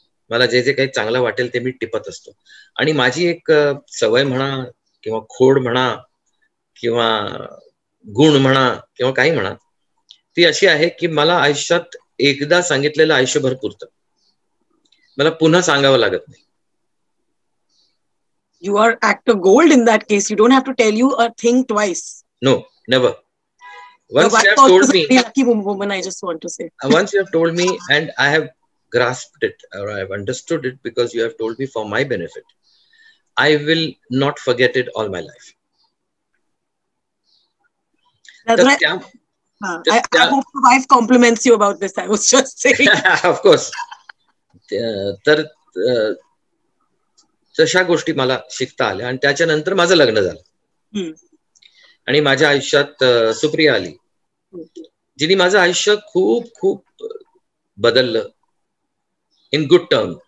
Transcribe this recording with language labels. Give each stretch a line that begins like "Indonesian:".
Marathi: मला जे काही चांगलं वाटेल ते मी टिपत असतो. आणि माझी एक सवय म्हणा किंवा खोड म्हणा किंवा गुण म्हणा किंवा काही म्हणा, ती अशी आहे की मला आयुष्यात एकदा सांगितलेलं आयुष्यभर पुरतं. मला पुन्हा सांगावं लागत नाही.
English: You are actor gold in that case. You don't have to tell you a thing twice. No, never. Once you have told me, lucky woman, I just want to say. Once you have told me and I have grasped it or I have understood it because you have told me for my benefit, I will not forget it all my life. That's right. I hope your wife compliments you about this. I was just saying. Of course.
Marathi: तर तशा गोष्टी मला शिकता आल्या. आणि त्याच्यानंतर माझं लग्न झालं आणि माझ्या आयुष्यात सुप्रिया आली, जिने माझं आयुष्य खूप खूप बदललं
English: In good term.